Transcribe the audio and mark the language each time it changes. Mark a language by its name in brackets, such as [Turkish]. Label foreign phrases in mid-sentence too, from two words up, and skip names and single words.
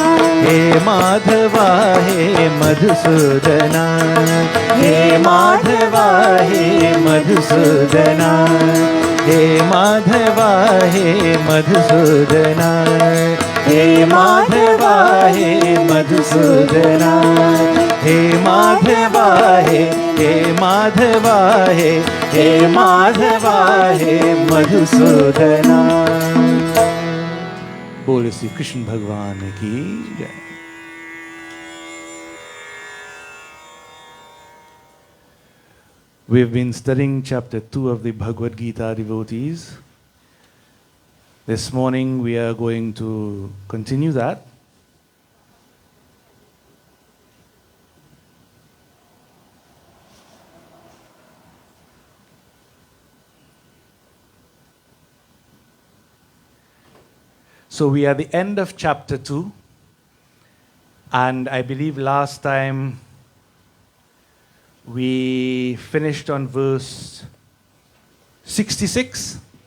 [Hindi] हे माधवा हे मधुसूदना हे माधवा हे मधुसूदना हे माधवा हे मधुसूदना हे माधवा हे मधुसूदना हे माधवा हे माधवा हे माधवा हे मधुसूदना। बोले श्री कृष्ण भगवान की जय। [English] We've been studying chapter 2 of the Bhagavad Gita, devotees. This morning we are going to continue that. So we are at the end of chapter 2, and I believe last time we finished on verse 66.